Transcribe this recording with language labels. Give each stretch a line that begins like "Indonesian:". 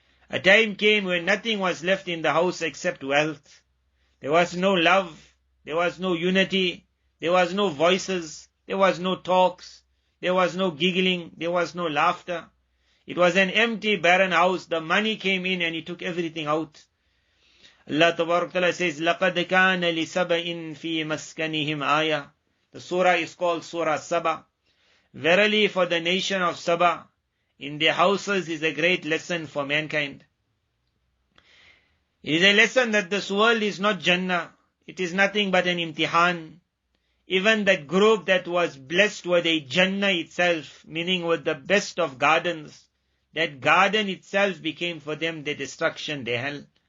English: A time came when nothing was left in the house except wealth. There was no love, there was no unity, there was no voices, there was no talks, there was no giggling, there was no laughter. It was an empty, barren house. The money came in and he took everything out. Allah Ta'ala says,
Arabic: لَقَدْ كَانَ لِسَبَإٍ فِي مَسْكَنِهِمْ آيَةٌ.
English: The surah is called Surah Saba. Verily for the nation of Saba, in their houses is a great lesson for mankind. It is a lesson that this world is not Jannah. It is nothing but an imtihan. Even that group that was blessed with a Jannah itself, meaning with the best of gardens, that garden itself became for them the destruction, the hell.